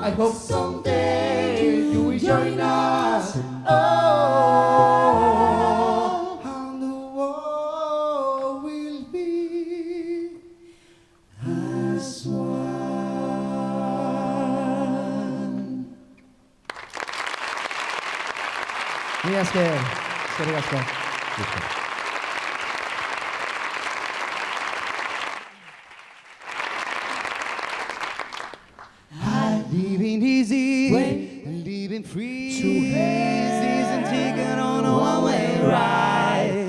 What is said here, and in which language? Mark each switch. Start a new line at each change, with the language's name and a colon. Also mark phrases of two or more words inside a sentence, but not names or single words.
English: I hope someday you will join us. Oh, and the world will be as one.
Basque: Mila esker, eskerrik asko.
English: Living easy, living free, isn't taking on a one-way ride.